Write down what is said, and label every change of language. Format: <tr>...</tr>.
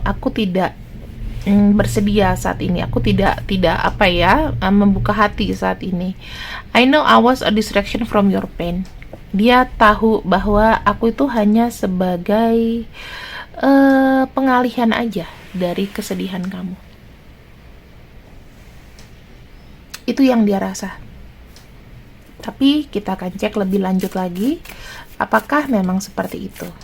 <id>Aku tidak bersedia saat ini. Aku tidak membuka hati saat ini.</id> <en>I know I was a distraction from your pain.</en> <id>Dia tahu bahwa aku itu hanya sebagai pengalihan aja dari kesedihan kamu. Itu yang dia rasa. Tapi kita akan cek lebih lanjut lagi apakah memang seperti itu.</id>